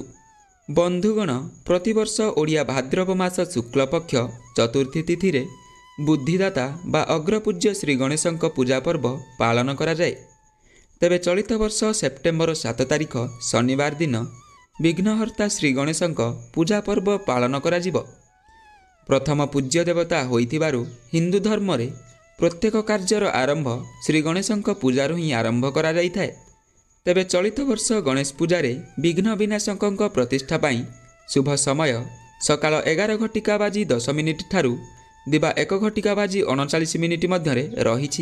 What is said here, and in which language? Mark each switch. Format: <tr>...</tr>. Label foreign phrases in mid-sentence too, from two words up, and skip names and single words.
<or>ବନ୍ଧୁଗଣ ପ୍ରତିବର୍ଷ ଓଡ଼ିଆ ଭାଦ୍ରବ ମାସ ଶୁକ୍ଳ ପକ୍ଷ ଚତୁର୍ଥୀ ତିଥି ରେ ବୁଦ୍ଧିଦାତା ବା ଅଗ୍ରପୂଜ୍ୟ ଶ୍ରୀ ଗଣେଶଙ୍କ ପୂଜା ପର୍ବ ପାଳନ କରା ଯାଏ। ତେବେ ଚଳିତ ବର୍ଷ ସେପ୍ଟେମ୍ବର 7 ତାରିଖ ଶନିବାର ଦିନ ବିଘ୍ନହର୍ତ୍ତା ଶ୍ରୀ ଗଣେଶଙ୍କ ପୂଜା ପର୍ବ ପାଳନ କରା ଯିବ। ପ୍ରଥମ ପୂଜ୍ୟ ଦେବତା ହୋଇଥିବାରୁ ହିନ୍ଦୁ ଧର୍ମ ରେ ପ୍ରତ୍ୟେକ କାର୍ଯ୍ୟର ଆରମ୍ଭ ଶ୍ରୀ ଗଣେଶଙ୍କ ପୂଜାରୁ ହିଁ ଆରମ୍ଭ କରା ଯାଇ ଥାଏ। ତେବେ ଚଳିତ ବର୍ଷ ଗଣେଶ ପୂଜା ରେ ବିଘ୍ନ ବିନାଶକଙ୍କ ପ୍ରତିଷ୍ଠା ପାଇଁ ଶୁଭ ସମୟ ସକାଳ 11:10 ଠାରୁ ଦିବା 1:39 ମଧ୍ୟରେ ରହିଛି।</or>